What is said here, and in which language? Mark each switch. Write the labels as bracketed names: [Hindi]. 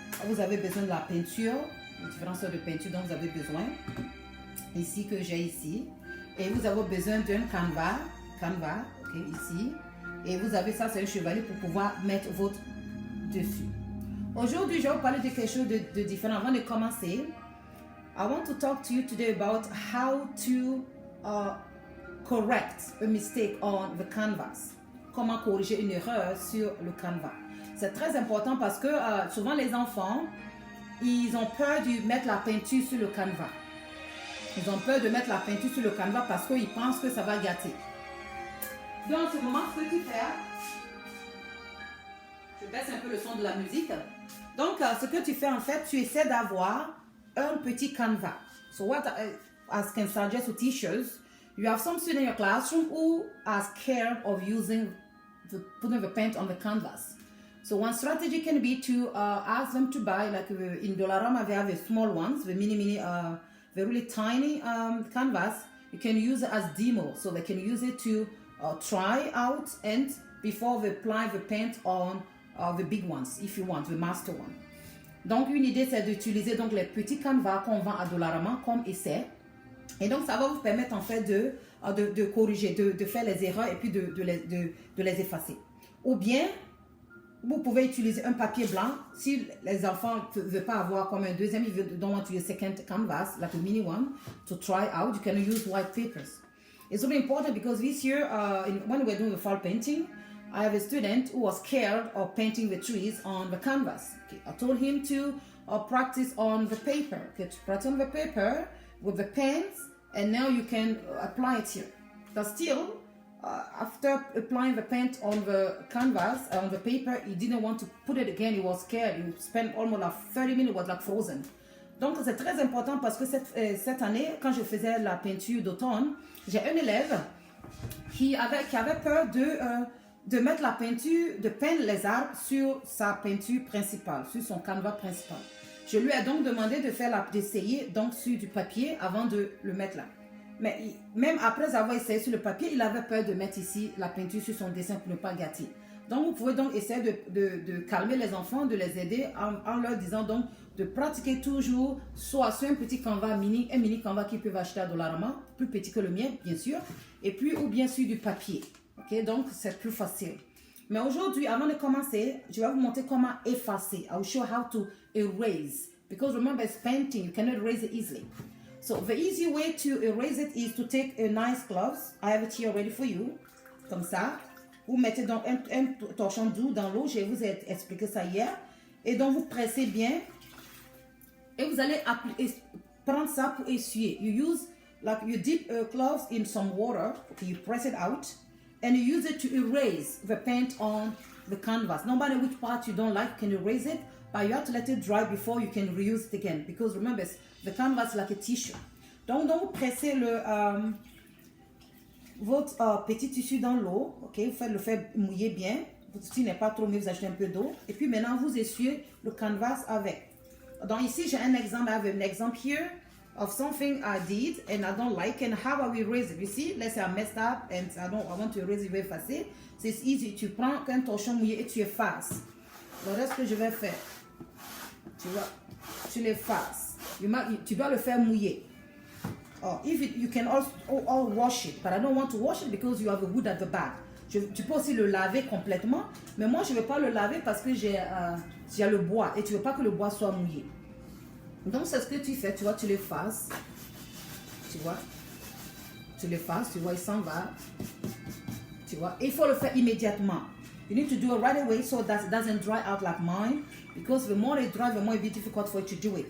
[French] Vous avez besoin de la peinture, les différentes sortes de peinture dont vous avez besoin, ici que j'ai ici. Et vous avez besoin d'un canevas, ok, ici. Et vous avez ça, c'est un chevalier pour pouvoir mettre votre dessus. Aujourd'hui, je vais vous parler de quelque chose de différent. Avant de commencer, [English] I want to talk to you today about how to correct a mistake on the canvas. [French] Comment corriger une erreur sur le canvas. C'est très important parce que souvent les enfants, ils ont peur de mettre la peinture sur le canvas. Ils ont peur de mettre la peinture sur le canvas parce qu'ils pensent que ça va gâter. Donc, en ce moment, ce que tu fais, je baisse un peu le son de la musique. Donc, ce que tu fais, en fait, tu essaies d'avoir un petit canvas. [English] So, what I can suggest to teachers, you have some students in your classroom who are scared of putting the paint on the canvas. So, one strategy can be to ask them to buy, like in Dollarama, they have the small ones, the the really tiny canvas. You can use it as demo, so they can use it to try out and before they apply the paint on the big ones, if you want, the master one. [French] Donc, une idée, c'est d'utiliser donc les petits canevas qu'on vend à Dollarama comme essai. Et donc, ça va vous permettre en fait de corriger, de faire les erreurs et puis de les effacer. Ou bien, vous pouvez utiliser un papier blanc. Si les enfants ne veulent pas avoir comme un deuxième, ils [English] don't want to use second canvas, like a mini one, to try out, you can use white papers. It's really important because this year, when we're doing the fall painting, I have a student who was scared of painting the trees on the canvas. Okay, I told him to practice on the paper. Okay, to practice on the paper with the pens, and now you can apply it here. But still, after applying the paint on the canvas, on the paper, he didn't want to put it again. He was scared. He spent almost like 30 minutes, was like frozen. [French] Donc, c'est très important parce que cette année, quand je faisais la peinture d'automne, j'ai un élève qui avait peur de mettre la peinture, de peindre les arbres sur sa peinture principale, sur son canevas principal. Je lui ai donc demandé d'essayer donc sur du papier avant de le mettre là. Mais même après avoir essayé sur le papier, il avait peur de mettre ici la peinture sur son dessin pour ne pas gâter. Donc, vous pouvez donc essayer de calmer les enfants, de les aider en leur disant donc de pratiquer toujours soit sur un petit canevas un mini canevas qu'ils peuvent acheter à Dollarama, plus petit que le mien, bien sûr, et puis ou bien sur du papier. Ok, donc c'est plus facile. Mais aujourd'hui, avant de commencer, je vais vous montrer comment effacer. [English] I will show how to erase. Because remember, it's painting, you cannot erase it easily. So the easy way to erase it is to take a nice gloves. I have it here ready for you. [French] Comme ça. Vous mettez donc un torchon doux dans l'eau. Je vous ai expliqué ça hier. Et donc vous pressez bien. Et vous allez prendre ça pour essuyer. [English] You dip cloves in some water. Okay, you press it out. And you use it to erase the paint on the canvas. No matter which part you don't like, you can erase it. But you have to let it dry before you can reuse it again. Because remember, the canvas is like a tissue. [French] Donc vous pressez votre petit tissu dans l'eau. Okay? Vous faites le faire mouiller bien. Votre tissu n'est pas trop mouillé, vous achetez un peu d'eau. Et puis maintenant, vous essuyez le canvas avec. Donc ici, j'ai un exemple. [English] I have an example here of something I did and I don't like and how I will erase it. You see, let's say I messed up and I want to erase it, [French] je vais effacer. [English] So it's easy. [French] Tu prends un torchon mouillé et tu effaces. Le reste que je vais faire, tu vois, tu l'effaces. Tu dois le faire mouiller. [English] Oh, you can also wash it, but I don't want to wash it because you have a wood at the back. [French] Tu peux aussi le laver complètement, mais moi je ne vais pas le laver parce que j'ai le bois et tu ne veux pas que le bois soit mouillé. Donc c'est ce que tu fais, tu vois, tu l'effaces. Tu vois, tu l'effaces, tu vois, il s'en va. Tu vois, et il faut le faire immédiatement. [English] You need to do it right away so that it doesn't dry out like mine. Because the more it dry, the more it be difficult for you to do it.